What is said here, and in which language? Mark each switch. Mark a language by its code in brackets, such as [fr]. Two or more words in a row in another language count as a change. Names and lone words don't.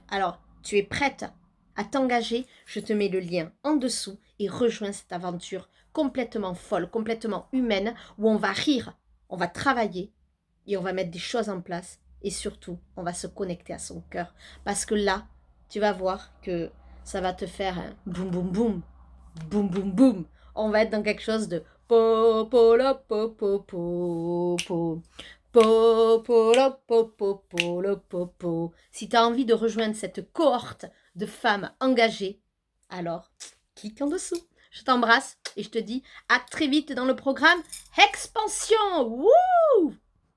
[fr] Alors, tu es prête à t'engager? Je te mets le lien en dessous et rejoins cette aventure complètement folle, complètement humaine, où on va rire, on va travailler et on va mettre des choses en place et surtout, on va se connecter à son cœur. Parce que là, tu vas voir que ça va te faire un boum boum boum, boum boum boum. On va être dans quelque chose de po po la po po po po. Po, po, la, po, po, po, la, po, po. Si tu as envie de rejoindre cette cohorte de femmes engagées, alors clique en dessous. Je t'embrasse et je te dis à très vite dans le programme Expansion. Wouh!